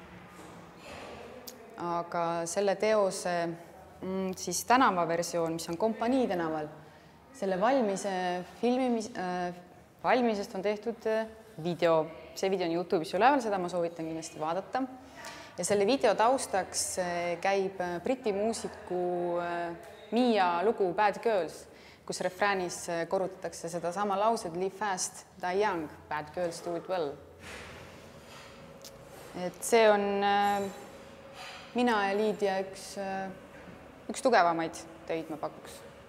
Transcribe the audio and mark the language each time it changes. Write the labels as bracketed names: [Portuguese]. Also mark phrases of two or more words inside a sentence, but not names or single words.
[Estonian] Aga selle teose siis tänavaversioon, mis on Kompanii tänaval, selle valmisest on tehtud video. See video on YouTube'is üleval, seda ma soovitan kindlasti vaadata. Ja selle video taustaks käib briti muusiku Mia lugu Bad Girls, kus refräänis korrutatakse seda sama laused Live Fast, Die Young, Bad Girls Do It Well. Et see on mina ja Liidia üks tugevamaid töid, ma pakuks.